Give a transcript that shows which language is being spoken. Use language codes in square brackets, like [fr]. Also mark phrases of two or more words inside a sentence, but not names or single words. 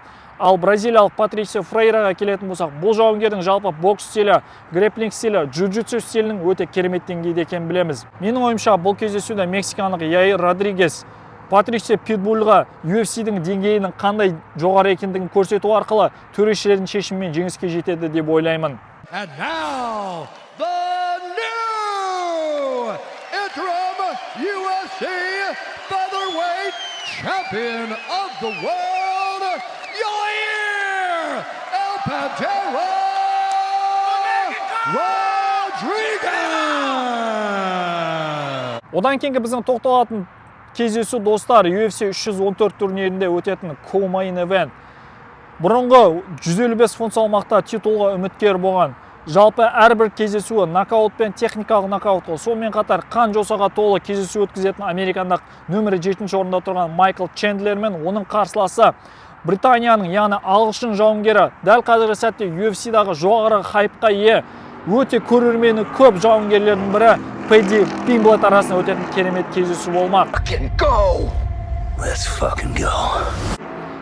[kk] Ал бразилиялық Патрисио Фрейраға келетін болсақ, бұл жауынгердің жалпы бокс стилі, грэпплинг стилі, джиу-джитсу стилінің өте керемет деңгейде екенін білеміз. Менің ойымша бұл кездесуде мексикандық Яир Родригес Патрисио Питбульға UFC-дің деңгейінің қандай жоғары екендігін көрсету арқылы төрешілердің шешімімен жеңіске жетеді деп ойлаймын. [en] And now, the new interim UFC featherweight champion of the world, Yair El Pantera Rodriguez! [kk] Одан кейінгі біздің тоқталатын кездесу, достар, UFC 314 турнирінде өтетін [en] co-main event. [kk] Бұрынғы 155 фунт салмақта титулға үміткер болған. Жалпы әрбір кездесуі нокаутпен, техникалық нокаутқа, сонымен қатар қан жосаға толы кездесу өткізетін американдық нөмірі 7 орында тұрған Майкл Чендлер мен оның қарсыласы Британияның, яғни ағылшын жауынгері, дәл қазіргі сәтте UFC-дағы жоғары хайпқа ие, өте көрермені көп жауынгерлердің бірі Падди Пимблет арасында өтетін керемет кездесу болмақ.